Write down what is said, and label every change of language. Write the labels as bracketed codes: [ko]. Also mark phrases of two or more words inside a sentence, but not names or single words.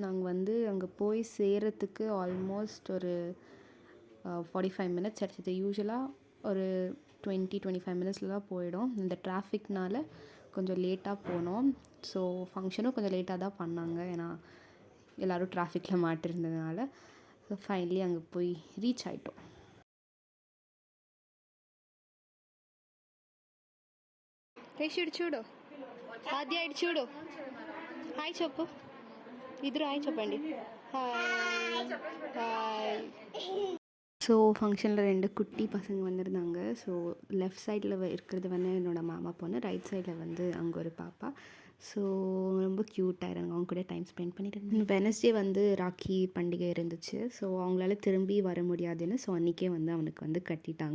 [ta] நாங்கள் வந்து அங்கே போய் சேர்கிறதுக்கு ஆல்மோஸ்ட் ஒரு 45 மினிட்ஸ் ஆகிடுச்சு. யூஸ்வலாக ஒரு 20-25 மினிட்ஸில் தான் போயிடும். இந்த டிராஃபிக்னால் கொஞ்சம் லேட்டாக போனோம். ஸோ ஃபங்க்ஷனும் கொஞ்சம் லேட்டாக தான் பண்ணாங்க, ஏன்னா எல்லோரும் டிராஃபிக்கில் மாட்டிருந்ததுனால. [en] So finally [ta] அங்கே போய் ரீச் ஆகிட்டோம். [te] రేషిడ్ చూడు, ఆద్య ఇటు చూడు. హాయ్ చెప్పు, ఇద్దరు హాయ్ చెప్పండి. [en] Hi hi. [ta] ஸோ ஃபங்க்ஷனில் 2 குட்டி பசங்க வந்திருந்தாங்க. ஸோ லெஃப்ட் சைடில் இருக்கிறது வந்து என்னோடய மாமா பொண்ணு, ரைட் சைடில் வந்து அங்கே ஒரு பாப்பா. ஸோ ரொம்ப க்யூட்டாக இருந்தாங்க. அவங்க கூட [en] time spend [ta] பண்ணிட்டு இருந்தேன். வெனஸ்டே வந்து ராக்கி பண்டிகை இருந்துச்சு. ஸோ அவங்களால திரும்பி வர முடியாதுன்னு ஸோ அன்றைக்கே வந்து அவனுக்கு வந்து கட்டிட்டாங்க.